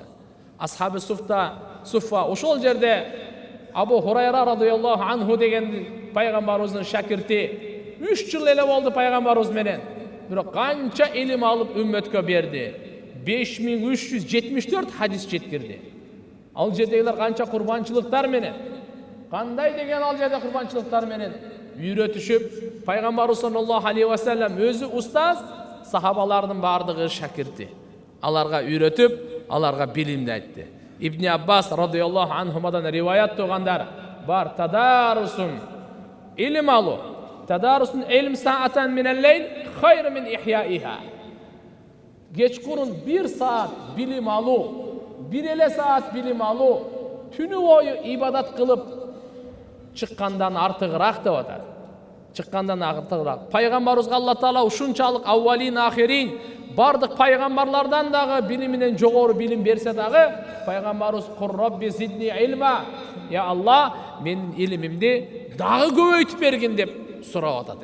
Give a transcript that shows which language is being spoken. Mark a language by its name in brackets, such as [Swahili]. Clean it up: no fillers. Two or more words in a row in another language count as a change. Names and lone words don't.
[Kyrgyz] Асхаби Суффа ошол жерде Абу Хурайра [Arabic] رضي الله عنه [Kyrgyz] деген пайгамбарыбыздын шакирти 3 жыл эле болду пайгамбарыбыз менен. Бирок канча илим алып үммөткө берди. 5374 хадис жеткирди. Ал жердегилер канча курбанчылыктар менен, кандай деген ал жерде курбанчылыктар менен үйрөтүшүп, пайгамбарыбыз [Arabic] صلى الله عليه وسلم [Kyrgyz] өзү устаз, сахабалардын бардыгы шакирти. Аларга үйрөтүп, аларга билимди айтты. Ибн Аббас [Arabic] رضي الله عنهما [Kyrgyz] риваят туугандар бар: тадарусун илим алуу, [Arabic] تدارس العلم ساعة من الليل خير من إحيائها. [Kyrgyz] Кечкурун 1 саат билим алуу, 1 эле саат билим алуу, түнү бою ибадат кылып чыккандан артыгыраак деп атат. Чыккандан артыгыраак. Пайгамбарыбызга Алла Таала ушунчалык [Arabic] الأولين الآخرين [Kyrgyz] бардык пайгамбарлардан дагы билиминен жогору билим берсе дагы, пайгамбарыбыз [Arabic] "قل رب زدني علما", [Kyrgyz] "Я Алла, менин илимимди дагы көбөйтүп бергин" деп сурап атат.